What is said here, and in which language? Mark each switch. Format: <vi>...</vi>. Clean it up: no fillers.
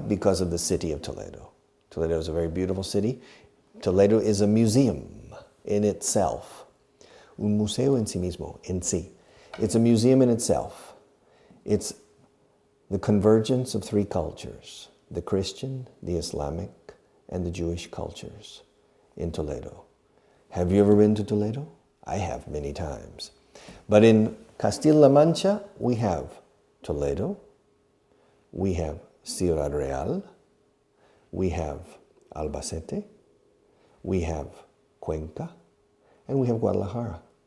<en>Because of the city of Toledo. Toledo is a very beautiful city. Toledo is a museum in itself.</en> <es>Un museo en sí mismo, en sí.</es> <en>It's a museum in itself. It's the convergence of 3 cultures, the Christian, the Islamic, and the Jewish cultures in Toledo. Have you ever been to Toledo? I have many times. But in Castilla-La Mancha, we have Toledo, we have Ciudad Real, we have Albacete, we have Cuenca, and we have Guadalajara.</en>